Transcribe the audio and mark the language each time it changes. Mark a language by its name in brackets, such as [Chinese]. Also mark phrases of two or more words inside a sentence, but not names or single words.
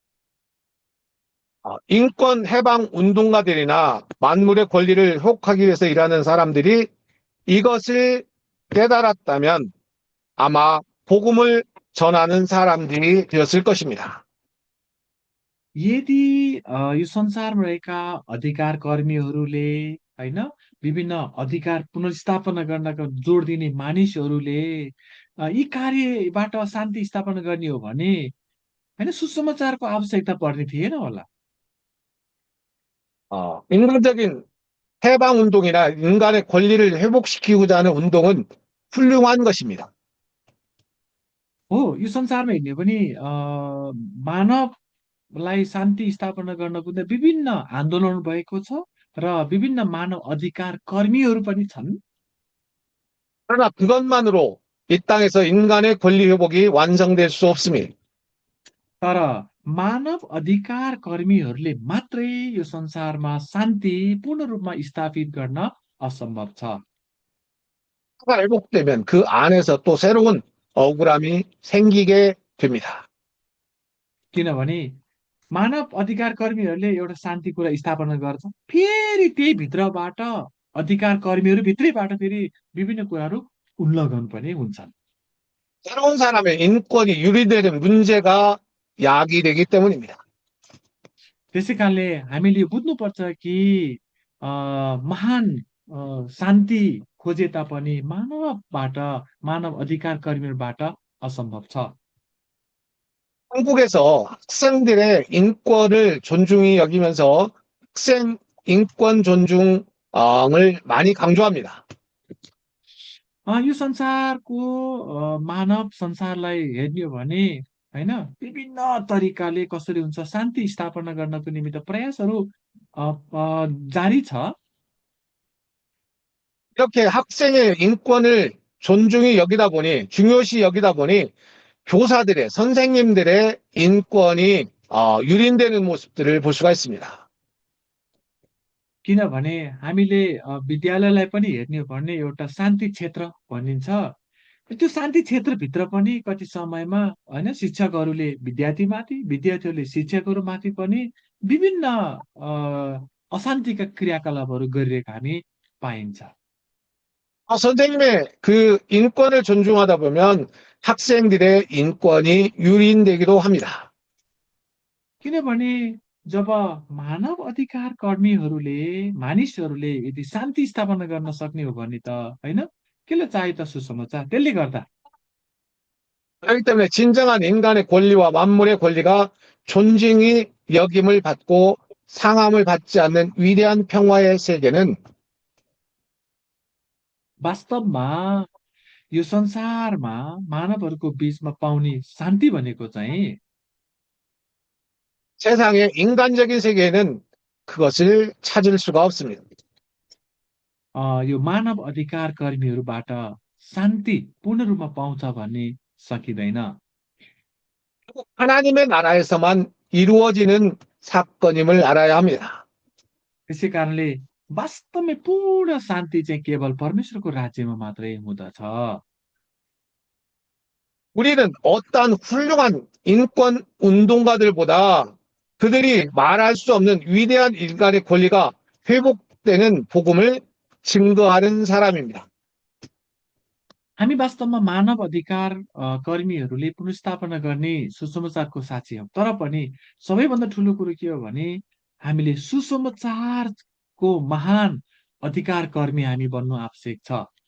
[Korean] 인권 해방 운동가들이나 만물의 권리를 회복하기 위해서 일하는 사람들이 이것을 깨달았다면 아마 복음을 전하는 사람들이 되었을 것입니다. [Nepali] यदि यो संसारमा रहेका अधिकार कर्मीहरूले होइन विभिन्न अधिकार पुनर्स्थापना गर्नका जोड दिने मानिसहरूले यी कार्यबाट शान्ति स्थापना गर्ने हो भने होइन सुसमाचारको आवश्यकता पर्ने थिएन होला। [Korean] 인간적인 해방 운동이나 인간의 권리를 회복시키고자 하는 운동은 훌륭한 것입니다. [Nepali] हो यो संसारमा हेर्ने हो भने मानवलाई शान्ति स्थापना गर्नको निम्ति विभिन्न आन्दोलन भएको छ र विभिन्न मानव अधिकार कर्मीहरू पनि छन्। [Korean] 그러나 그것만으로 이 땅에서 인간의 권리 회복이 완성될 수 없습니다. [Nepali] तर मानव अधिकार कर्मीहरूले मात्रै यो संसारमा शान्ति पूर्ण रूपमा स्थापित गर्न असम्भव छ। [Korean] 가 회복되면 그 안에서 또 새로운 억울함이 생기게 됩니다. [Nepali] किनभने मानव अधिकार कर्मीहरूले एउटा शान्ति कुरा स्थापना गर्छ फेरि त्यही भित्रबाट अधिकार कर्मीहरू भित्रैबाट फेरि विभिन्न कुराहरू उल्लङ्घन पनि हुन्छन्। [Korean] 새로운 사람의 인권이 유리되는 문제가 야기되기 때문입니다. [Nepali] त्यसै कारणले हामीले यो बुझ्नुपर्छ कि महान शान्ति खोजे तापनि मानव अधिकार कर्मीहरूबाट असम्भव छ। [Korean] 한국에서 학생들의 인권을 존중히 여기면서 학생 인권 존중을 많이 강조합니다. [Nepali] यो संसारको मानव संसारलाई हेर्ने हो भने होइन विभिन्न तरिकाले कसरी हुन्छ शान्ति स्थापना गर्नको निमित्त प्रयासहरू जारी छ। [Korean] 이렇게 학생의 인권을 존중히 여기다 보니 중요시 여기다 보니 교사들의 선생님들의 인권이 유린되는 모습들을 볼 수가 있습니다. [Nepali] किनभने हामीले विद्यालयलाई पनि हेर्ने हो भने एउटा शान्ति क्षेत्र भनिन्छ। त्यो शान्ति क्षेत्रभित्र पनि कति समयमा होइन शिक्षकहरूले विद्यार्थीमाथि विद्यार्थीहरूले शिक्षकहरूमाथि पनि विभिन्न अशान्तिका क्रियाकलापहरू गरिरहेका हामी पाइन्छ। [Korean] 선생님의 그 인권을 존중하다 보면 학생들의 인권이 유린되기도 합니다. [Nepali] किनभने जब मानव अधिकार कर्मीहरूले मानिसहरूले यदि शान्ति स्थापना गर्न सक्ने हो भने त होइन केले चाहियो त सुसमाचार त्यसले गर्दा। [Korean] 그렇기 때문에 진정한 인간의 권리와 만물의 권리가 존중이 여김을 받고 상함을 받지 않는 위대한 평화의 세계는 [Nepali] वास्तवमा यो संसारमा मानवहरूको बीचमा पाउने शान्ति भनेको चाहिँ [Korean] 세상의 인간적인 세계에는 그것을 찾을 수가 없습니다. [Nepali] यो मानव अधिकार कर्मीहरूबाट शान्ति पूर्ण रूपमा पाउँछ भन्ने सकिँदैन। [Korean] 하나님의 나라에서만 이루어지는 사건임을 알아야 합니다. [Nepali] त्यसै कारणले वास्तवमै पूर्ण शान्ति चाहिँ केवल परमेश्वरको राज्यमा मात्रै हुँदछ। [Korean] 우리는 어떠한 훌륭한 인권 운동가들보다 그들이 말할 수 없는 위대한 인간의 권리가 회복되는 복음을 증거하는 사람입니다. [Nepali] हामी वास्तवमा मानव अधिकार कर्मीहरूले पुनर्स्थापना गर्ने सुसमाचारको साक्षी हौँ। तर पनि सबैभन्दा ठुलो कुरो के हो भने हामीले सुसमाचारको को महान अधिकार कर्मी हामी बन्नु आवश्यक छ।